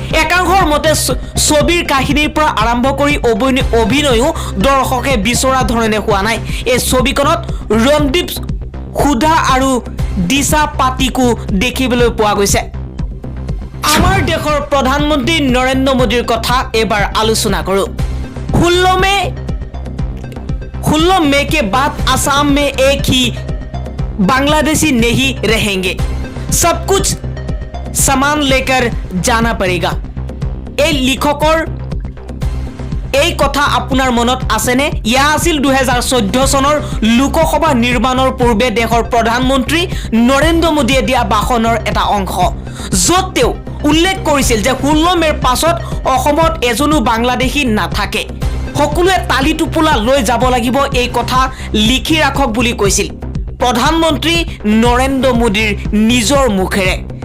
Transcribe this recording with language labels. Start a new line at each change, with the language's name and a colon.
Assamese: একাংশৰ মতে ছবিৰ কাহিনীৰ পৰা আৰম্ভ কৰি অভিনয়ো দৰ্শকে বিচৰা ধৰণে হোৱা নাই। এই ছবিখনত ৰণদীপ হুডা আৰু দিশা পাটিকো দেখিবলৈ পোৱা গৈছে। আমাৰ দেশৰ প্ৰধানমন্ত্ৰী নৰেন্দ্ৰ মোদীৰ কথা এবাৰ আলোচনা কৰোঁ।
Hindi: 16 मई के बाद असम में एक ही बांग्लादेशी नहीं रहेंगे, सब कुछ सामान लेकर जाना पड़ेगा।
Assamese: এই লিখকৰ এই কথা আপোনাৰ মনত আছেনে? ইয়া আছিল 2014 চনৰ লোকসভা নিৰ্বাচনৰ পূৰ্বে দেশৰ প্ৰধানমন্ত্ৰী নৰেন্দ্ৰ মোদীয়ে দিয়া ভাষণৰ এটা অংশ, য'ত তেওঁ উল্লেখ কৰিছিল যে 16 মেৰ পাছত অসমত এজনো বাংলাদেশী নাথাকে, সকলোৱে তালি টোপোলা লৈ যাব লাগিব, এই কথা লিখি ৰাখক বুলি কৈছিল প্ৰধানমন্ত্ৰী নৰেন্দ্ৰ মোদীৰ নিজৰ মুখেৰে।